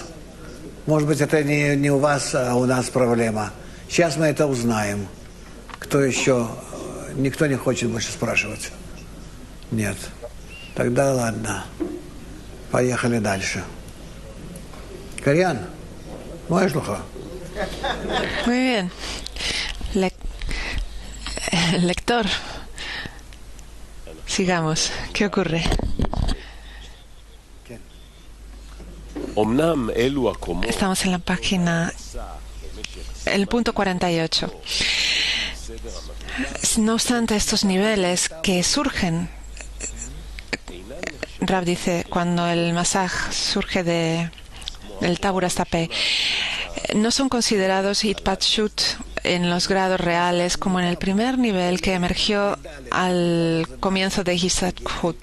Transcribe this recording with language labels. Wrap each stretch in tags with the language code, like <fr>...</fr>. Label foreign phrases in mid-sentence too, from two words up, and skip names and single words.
<ru>Может быть, это не у вас, а у нас проблема. Сейчас мы это узнаем. Кто еще? Никто не хочет больше спрашивать. Нет. Тогда ладно. Поехали дальше. Кориан, можешь луха?</ru> <es>Muy bien. Lector, sigamos. ¿Qué ocurre?</es> <he>אמנם אלו הקומות</he> <es>Estamos en la página, el punto 48. No obstante, estos niveles que surgen, Rab dice, cuando el masaj surge del Tabura Stapé, no son considerados Hitpatshut en los grados reales como en el primer nivel que emergió al comienzo de Hisakhut.</es>